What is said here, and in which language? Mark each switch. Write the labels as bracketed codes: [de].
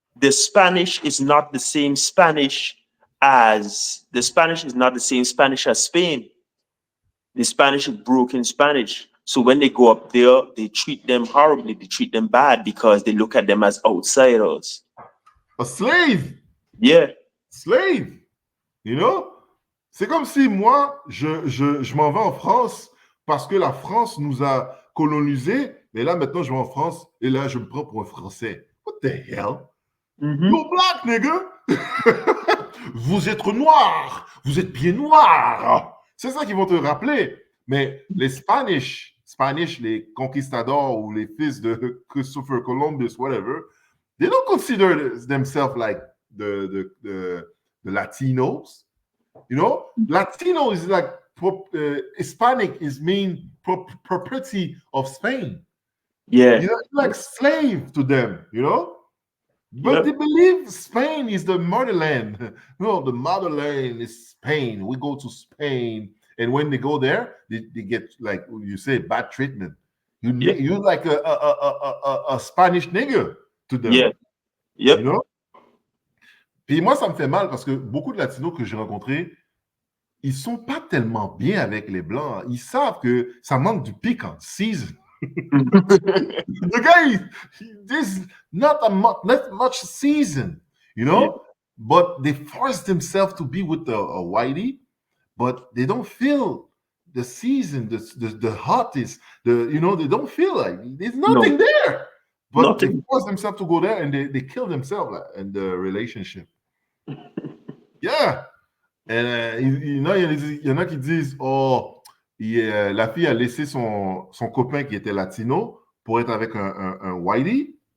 [en] the Spanish is not the same Spanish as Spain. The Spanish is broken Spanish. So when they go up there, they treat them horribly. They treat them bad because they look at them as outsiders. A slave. Yeah. Slave. You know? [fr] C'est comme si moi, je m'en vais en France parce que la France nous a colonisés. Mais là, maintenant, je vais en France et là, je me prends pour un Français. [en] What the hell? You're black, nigga! [fr] Vous êtes noir! Vous êtes pieds noirs! C'est ça qu'ils vont te rappeler. Mais les Spanish, les conquistadors ou les fils de Christopher Columbus, whatever, [en] they don't consider themselves like the Latinos. You know, Latino is like Hispanic is mean property of Spain. Yeah. You know, like slave to them, you know? But they believe Spain is the motherland. No, the motherland is Spain. We go to Spain. And when they go there, they get, like you say, bad treatment. You're like a Spanish nigger to them. Yeah. Yep. You know? [fr] Puis moi, ça me fait mal parce que beaucoup de Latinos que j'ai rencontrés, ils sont pas tellement bien avec les Blancs. Ils savent que ça manque du piquant, season. [en] The guy, there's not much season, you know? Yeah. But they force themselves to be with a whitey, but they don't feel the season, the hottest, they don't feel like there's nothing there. But they force themselves to go there and they kill themselves in the relationship. Yeah. [fr] And il y en a qui disent, la fille a laissé son copain qui était latino pour être avec un whitey.